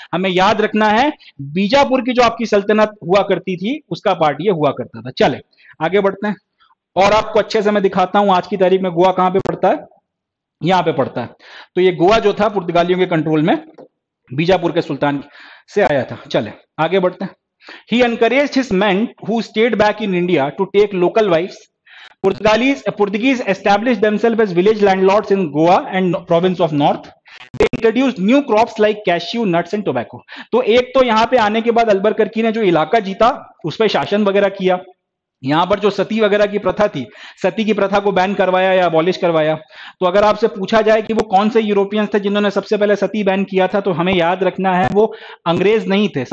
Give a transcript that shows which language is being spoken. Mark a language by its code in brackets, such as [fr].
[hi] हमें याद रखना है बीजापुर की जो आपकी सल्तनत हुआ करती थी उसका पार्ट ये हुआ करता था। चले आगे बढ़ते हैं और आपको अच्छे से मैं दिखाता हूं आज की तारीख में गोवा कहां पे पड़ता है। यहां पे पड़ता है। तो ये गोवा जो था पुर्तगालियों के कंट्रोल में बीजापुर के सुल्तान से आया था। चले आगे बढ़ते हैं। [en] He encouraged his men who stayed back in India to take local wives. Portuguese established themselves as village landlords in Goa and province of North. They introduced new crops like cashew, nuts and tobacco. [hi] तो एक तो यहां पे आने के बाद अल्बरकर्की ने जो इलाका जीता उस पर शासन वगैरह किया। यहां पर जो सती वगैरह की प्रथा थी, सती की प्रथा को बैन करवाया या अबॉलिश करवाया। तो अगर आपसे पूछा जाए कि वो कौन से यूरोपियंस थे जिन्होंने सबसे पहले सती बैन किया था, तो हमें याद रखना है वो अंग्रेज नहीं थे।